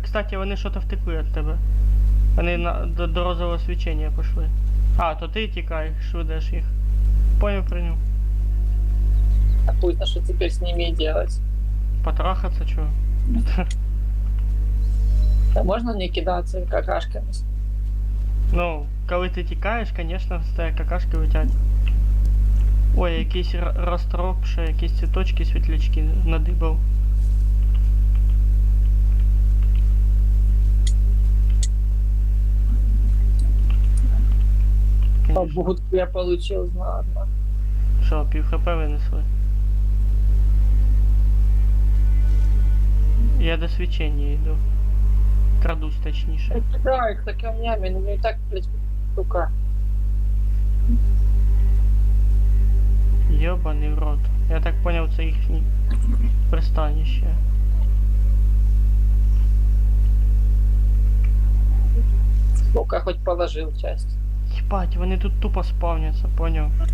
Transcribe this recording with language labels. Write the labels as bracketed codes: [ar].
[uk] Кстати, вони що-то втекли від тебе. Вони до розового свічення пішли. А, то ти тікаєш, ведеш їх. Прийняв. [ru] А пусть, что теперь с ними делать? [uk] Потрахаться, чого? [ru] Да можно не кидаться какашками? [uk] Ну, коли ти тікаєш, звісно, з тебе какашки летять. Ой, якийсь розтроп, ще якісь цвіточки, світлячки надибав. [ru] Побудку я получил знатно. [uk] Що, пів хп винесли? Я до свічення йду. Крадусь точніше. [ru] Да, их так камнями, ну и так, блядь, штука. [uk] Йобаний в рот. Я так поняв, це їхнє пристанище. [ru] Сколько хоть положил часть. [uk] Єбать, вони тут тупо спавняться, поняв?